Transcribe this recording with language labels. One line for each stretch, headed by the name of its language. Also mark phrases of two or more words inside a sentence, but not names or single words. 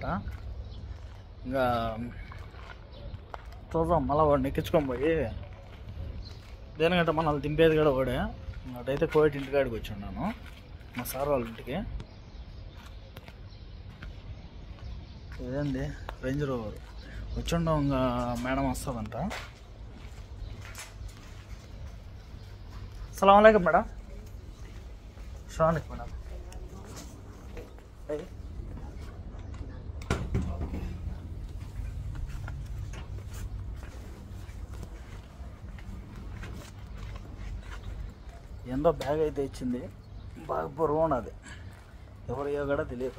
Telugu: ఇంకా చూద్దాం మళ్ళీ వాడిని ఎక్కించుకొని పోయి దేనికంటే మనల్ని దింపేది కూడా వాడే. అటైతే కోవిడ్ ఇంటికాడికి వచ్చి ఉన్నాను మా సార్ వాళ్ళ ఇంటికి. ఇదేంది రేంజ్ రోవర్ వచ్చిండం, ఇంకా మేడం వస్తుందంట.
Arabic: السلام عليكم मैडम. السلام عليكم मैडम.
Telugu: ఏందో బ్యాగ్ అయితే ఇచ్చింది, బాగా బరువు ఉన్నది, ఎవరియో కూడా తెలియదు.